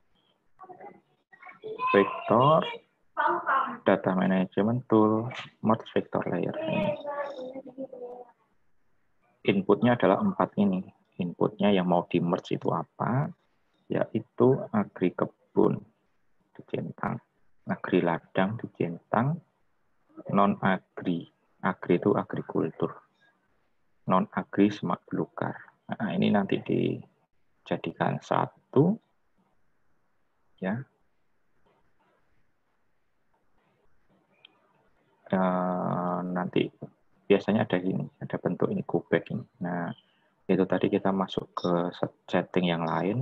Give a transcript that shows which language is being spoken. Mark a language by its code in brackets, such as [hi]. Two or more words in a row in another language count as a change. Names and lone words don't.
[en] Vektor data management tool merge vector layer. [id] Inputnya adalah 4 ini. Inputnya yang mau di merge itu apa? Yaitu agri kebun dicentang, agri ladang dicentang, non agri. Agri itu agrikultur. Non agri semak belukar. Nah, ini nanti dijadikan satu, ya. Nanti biasanya ada ini, ada bentuk ini kubek ini. Nah, itu tadi kita masuk ke setting yang lain.